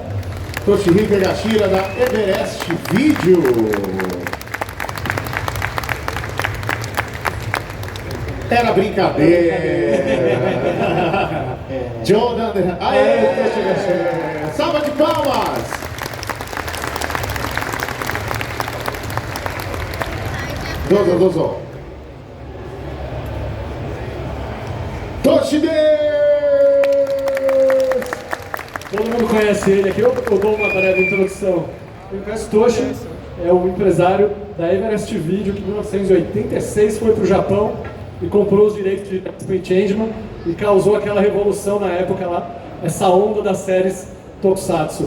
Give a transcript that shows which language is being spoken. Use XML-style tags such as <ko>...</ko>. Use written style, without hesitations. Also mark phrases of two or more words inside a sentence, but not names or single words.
<pt>Toshihiko Egashira da Everest Video. Era brincadeira. Jordan. Aê! Salva de palmas! Dozo. Toshi desu! Todo mundo conhece ele aqui, eu dou uma breve introdução. Ele conhece Toshi, é o empresário da Everest Video, que em 1986 foi para o Japão e comprou os direitos de Jasper Changeman e causou aquela revolução na época lá, essa onda das séries Tokusatsu.</pt>